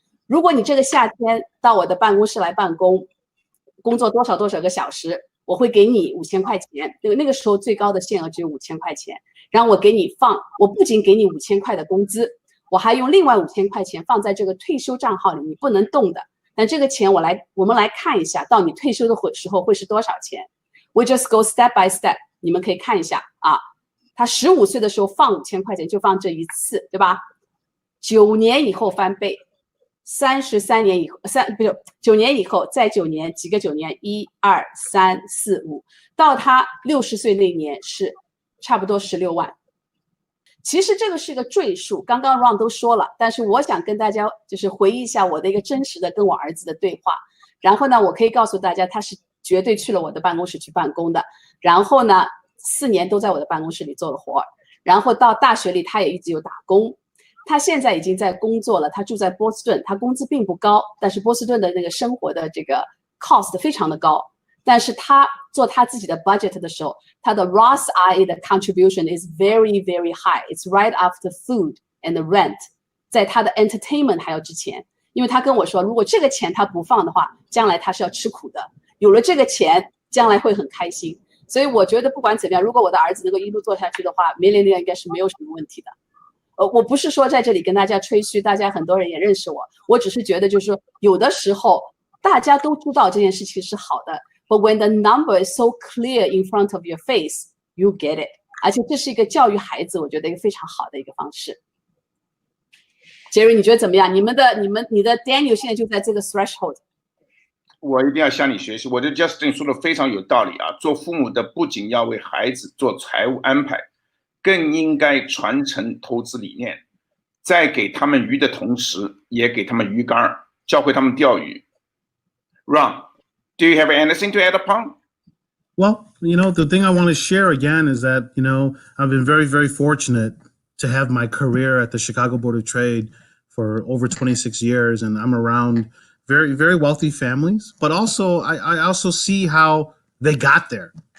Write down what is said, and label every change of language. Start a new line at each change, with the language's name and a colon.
Chinese: 如果你这个夏天到我的办公室来办公，工作多少个小时，我会给你5000块钱。那个时候最高的限额只有5000块钱。然后我给你我不仅给你5000块的工资，我还用另外5000块钱放在这个退休账号里，你不能动的。但这个钱我们来看一下，到你退休的时候会是多少钱。
English: We just go step by step，
Chinese: 你们可以看一下啊。他15岁的时候放5000块钱，就放这一次，对吧？9年以后翻倍，33年以后9年以后，再9年，几个9年，1、2、3、4、5，到他60岁那年是差不多16万。其实这个是个赘数，刚刚 Ron 都说了，但是我想跟大家就是回忆一下我的一个真实的跟我儿子的对话。然后呢，我可以告诉大家，他是绝对去了我的办公室去办公的。然后呢，4年都在我的办公室里做了活。然后到大学里，他也一直有打工。他现在已经在工作了，他住在波士顿，他工资并不高，但是波士顿的那个生活的这个 cost 非常的高。但是他做他自己的 budget 的时候，他的 Roth IRA 的
English: contribution is very, very high. It's right after food and the rent，
Chinese: 在他的 entertainment 还要之前。因为他跟我说，如果这个钱他不放的话，将来他是要吃苦的。有了这个钱，将来会很开心。所以我觉得不管怎么样，如果我的儿子能够一路做下去的话，millionaire应该是没有什么问题的。我不是说在这里跟大家吹嘘，大家很多人也认识我，我只是觉得就是说，有的时候大家都知道这件事情是好的。
English: But when the number is so clear in front of your face, you get it.
Chinese: 而且这是一个教育孩子，我觉得一个非常好的一个方式。Jerry， 你觉得怎么样？你的 Daniel 现在就在这个 threshold。我一定要向你学习。我觉得 Justin 说的非常有道理啊！做父母的不仅要为孩子做财务安排，更应该传承投资理念，在给他们鱼的同时，也给他们鱼竿，教会他们钓鱼。
English: Ron。Do you have anything to add upon? Well, the thing I want to share again is that, I've been very, very fortunate to have my career at the Chicago Board of Trade for over 26 years. And I'm around very, very wealthy families, but also I also see how they got there.